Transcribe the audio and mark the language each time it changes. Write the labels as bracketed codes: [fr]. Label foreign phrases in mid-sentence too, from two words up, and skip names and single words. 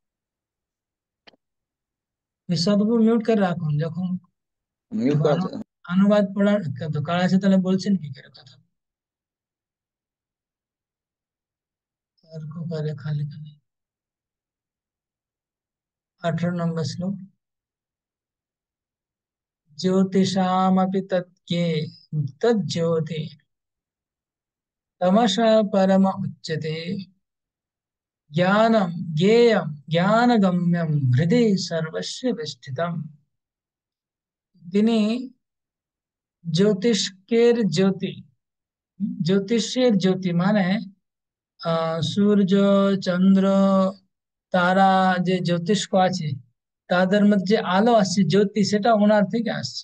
[bn] সবগুলো মিউট করে রাখুন, যখন মিউট করা আছে। অনুবাদ পড়ার দরকার আছে তাহলে বলছেন কি করে কথা করে খালি খালি। 18 নম্বর শ্লোক। [sa] ज्योतिषामपि तत्के तज्ज्योति तमसः परम उच्यते ज्ञानं ज्ञेयं ज्ञानगम्यं हृदि सर्वस्य विष्ठितम्। [bn] তিনি জ্যোতিষ্কের জ্যোতি, জ্যোতিষের জ্যোতি মানে সূর্য চন্দ্র তারা যে জ্যোতিষ্ক আছে তাদের মধ্যে আলো আসছে, জ্যোতি, সেটা ওনার থেকে আসছে।